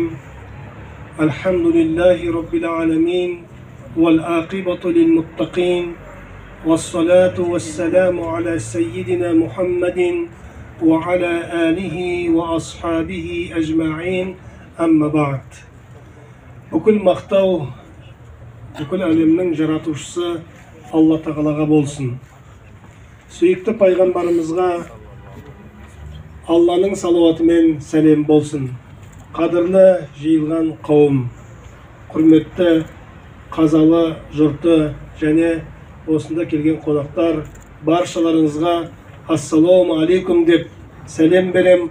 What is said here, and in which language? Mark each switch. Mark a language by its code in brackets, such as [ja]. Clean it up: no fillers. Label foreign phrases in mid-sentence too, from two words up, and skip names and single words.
[ar] الحمد لله رب العالمين والعاقبة للمتقين والصلاة والسلام على سيدنا محمد وعلى آله وأصحابه أجمعين. أما بعد. [kk] Бүкіл мақтау, бүкіл әлемнің жаратушысы Алла Тағалаға болсын. Сүйікті пайғамбарымызға Алланың салауатымен сәлем болсын. Қадірлі жиылған қауым, құрметті қазалы жұрты және осында келген қонақтар, баршаларыңызға [ar] السلام عليكم [kk] деп сәлем берем.